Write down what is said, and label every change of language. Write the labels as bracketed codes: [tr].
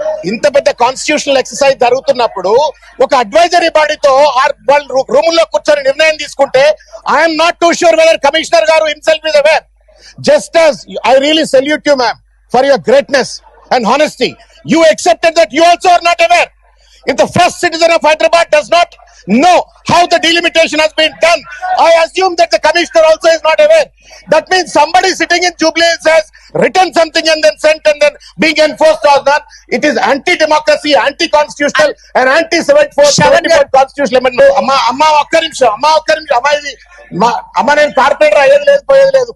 [te] ఇంత పెద్ద constitutional exercise జరుగుతున్నప్పుడు ఒక అడ్వైజరీ బాడీతో వాళ్ళు రూమ్ లో కూర్చొని నిర్ణయం తీసుకుంటే [en] I'm not too sure whether commissioner గారు himself is aware. Just as I really salute you, ma'am, for your greatness and honesty. You accepted that you also are not aware. If the first citizen of Hyderabad does not know how the delimitation has been done, I assume that the commissioner also is not aware. That means somebody sitting in Jubilee Hills has written something and then sent and then being enforced or not. It is anti-democracy, anti-constitutional and anti-74 constitutional amendment. [te] అమ్మా ఒక్క నిమిషం ఇది అమ్మ నేను corporator అయ్యేది లేదు పోయేది లేదు.